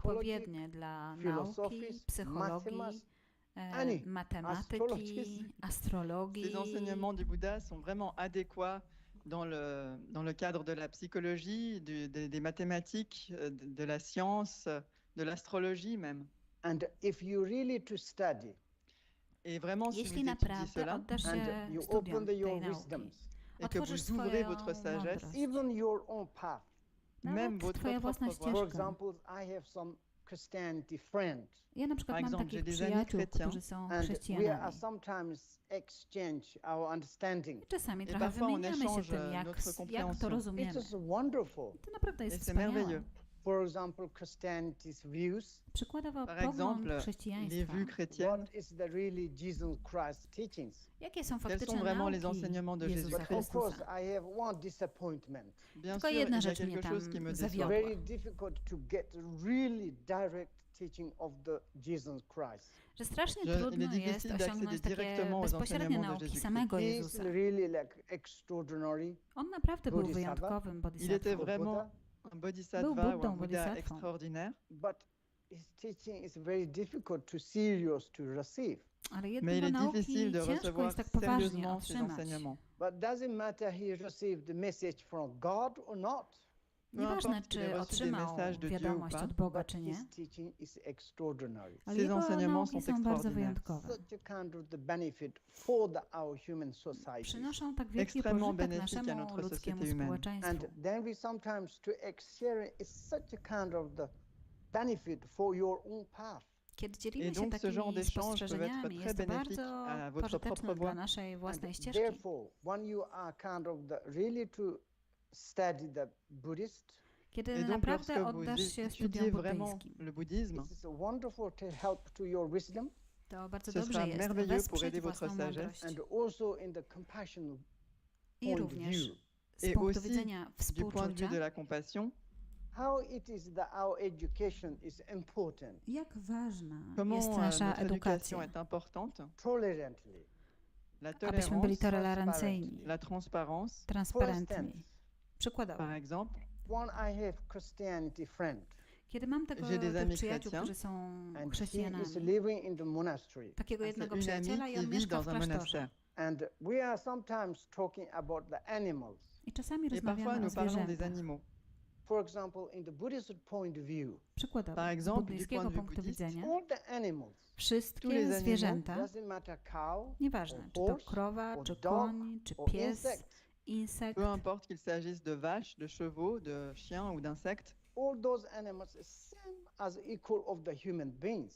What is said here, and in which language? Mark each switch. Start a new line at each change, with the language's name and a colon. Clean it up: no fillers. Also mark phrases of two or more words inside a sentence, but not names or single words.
Polish: odpowiednie dla nauki,
English: philosophies,
Polish: psychologii,
English: mathematics, any
Polish: matematyki,
English: astrologies.
Polish: astrologii.
French: Ces enseignements du Bouddha sont vraiment adéquats dans le cadre de la psychologie, des mathématiques, de la science, de l'astrologie même.
English: and if you really to study
French: Et vraiment, si vous
Polish: Jeśli
French: étudiez
Polish: naprawdę
French: cela
Polish: oddasz się
English: and you
Polish: studiom
English: open
Polish: tej
English: your
Polish: nauki,
English: wisdoms,
French: et que
Polish: otworzysz
French: vous ouvrez
Polish: swoją
French: votre sagesse,
Polish: mądrość,
English: even your own path.
French: même
Polish: nawet
French: votre
Polish: twoja
French: propre
Polish: własna
French: voie.
English: For
Polish: ścieżka.
English: example, I have some Christianity friend,
Polish: Ja na przykład
French: Par
Polish: mam
French: exemple,
Polish: takich
French: j'ai des amis
Polish: przyjaciół,
French: chrétiens,
Polish: którzy są
English: and we are
Polish: chrześcijanami.
English: sometimes exchange our understanding.
Polish: I czasami
French: Et
Polish: trochę
French: parfois on
Polish: wymieniamy się
French: échange
Polish: tym,
French: notre
Polish: jak to
French: compréhension.
Polish: rozumiemy.
English: It is wonderful.
Polish: To naprawdę
French: Et
Polish: jest
French: c'est
Polish: wspaniałe.
French: merveilleux.
English: For example, Christianity's views.
Polish: Przykładowo
French: Par
Polish: pogląd
French: exemple, les
Polish: chrześcijaństwa.
French: vues chrétiennes,
English: What is the really Jesus Christ teachings?
Polish: Jakie są
French: quels sont
Polish: faktyczne
French: vraiment les
Polish: nauki
French: enseignements de
Polish: Jezusa
English: But of course,
Polish: Chrystusa?
English: I have one disappointment.
French: bien
Polish: Tylko
French: sûr,
Polish: jedna
French: il y a
Polish: rzecz mnie
French: quelque
Polish: tam
French: chose qui me
Polish: zawiodła.
French: déçoit.
English: Very difficult to get really direct teaching of the Jesus Christ.
Polish: Że strasznie
French: Il est
Polish: trudno jest
French: difficile d'accéder
Polish: osiągnąć takie
French: directement aux
Polish: bezpośrednie
French: enseignements de
Polish: nauki
French: Jésus-Christ.
Polish: samego
English: He is
Polish: Jezusa.
English: really like extraordinary.
Polish: On naprawdę był
English: Bodhisattva.
Polish: wyjątkowym
French: Il était
Polish: bodhisattwą.
French: vraiment
English: Buddha,
French: un bodhisattva ou un
Polish: Buddą,
French: Bouddha
Polish: bodhisattwą.
French: extraordinaire,
English: but his teaching is very difficult to serious to receive.
Polish: Ale
French: mais il
Polish: jednego
French: est
Polish: nauki
French: difficile de
Polish: ciężko
French: recevoir
Polish: jest tak poważnie
French: sérieusement ces
Polish: otrzymać.
French: enseignements.
English: But doesn't matter he received the message from God or not.
Polish: Nieważne,
French: importe qu'il ait
Polish: czy
French: reçu des
Polish: otrzymał
French: messages de Dieu ou
Polish: wiadomość
French: pas,
Polish: od Boga,
English: But
Polish: czy nie,
English: his teaching is extraordinary.
Polish: ale
French: Ces
Polish: jego
French: enseignements
Polish: nauki
French: sont
Polish: są bardzo
French: extraordinaires.
Polish: wyjątkowe.
English: Such a kind of the benefit for our human society.
Polish: Przynoszą tak wielki
French: Extrêmement
Polish: pożytek
French: bénéfique à
Polish: naszemu
French: notre
Polish: ludzkiemu
French: société humaine.
Polish: społeczeństwu.
English: And then we sometimes to share is such a kind of the benefit for your own path.
Polish: Kiedy dzielimy
French: Et
Polish: się
French: donc ce genre
Polish: takimi
French: d'échanges peuvent être
Polish: spostrzeżeniami,
French: très
Polish: jest to
French: bénéfiques
Polish: bardzo
French: à votre propre
Polish: pożyteczne dla
French: voie.
Polish: naszej własnej
English: And
Polish: ścieżki.
English: therefore, when you are kind of the really to study the Buddhist,
Polish: Kiedy
French: Et donc
Polish: naprawdę
French: lorsque vous
Polish: oddasz się studiom
French: étudiez vraiment
Polish: buddyjskim,
French: le bouddhisme,
English: it is wonderful to help to your wisdom
Polish: to bardzo
French: ce
Polish: dobrze
French: sera
Polish: jest
French: merveilleux pour
Polish: wesprzeć
French: aider votre
Polish: własną
French: sagesse
Polish: mądrość.
English: and also in the compassion
Polish: I
English: point of
Polish: również
English: view.
Polish: z
French: Et
Polish: punktu
French: aussi
Polish: widzenia
French: du point de vue
Polish: współczucia,
French: de la compassion,
English: How it is that our education is important,
Polish: jak ważna
French: comment
Polish: jest nasza
French: notre
Polish: edukacja,
French: éducation est importante,
English: tolerantly.
French: la
Polish: abyśmy byli
French: tolérance,
Polish: tolerancyjni,
French: la transparence.
English: For
Polish: transparentni.
English: instance,
Polish: Przykładowo,
French: Par exemple,
English: when I have Christianity friend
Polish: kiedy mam tych
French: J'ai des amis
Polish: przyjaciół,
French: chrétiens,
Polish: którzy są
English: and he
Polish: chrześcijanami,
English: is living in the monastery,
Polish: takiego
French: c'est
Polish: jednego
French: une amie
Polish: przyjaciela i
French: qui
Polish: on
French: vit
Polish: mieszka w
French: dans un
Polish: klasztorze.
French: monastère.
English: and we are sometimes talking about the animals.
Polish: I czasami
French: Et parfois
Polish: rozmawiamy o
French: nous parlons des
Polish: zwierzętach.
French: animaux.
English: For example, in the Buddhist point of view,
Polish: Przykładowo,
French: Par
Polish: z
French: exemple, du
Polish: buddyjskiego
French: point de vue
Polish: punktu
French: bouddhiste,
Polish: widzenia,
English: all the animals,
French: tous les
Polish: wszystkie
French: animaux,
Polish: zwierzęta,
English: doesn't matter cow
Polish: nieważne,
English: or
Polish: czy to
English: horse
Polish: krowa,
English: or
Polish: czy
English: dog
Polish: koń, czy
English: or
Polish: pies,
English: insect,
Polish: insekt,
French: peu importe qu'il s'agisse de vaches, de chevaux, de chiens ou d'insectes,
English: all those animals is same as equal of the human beings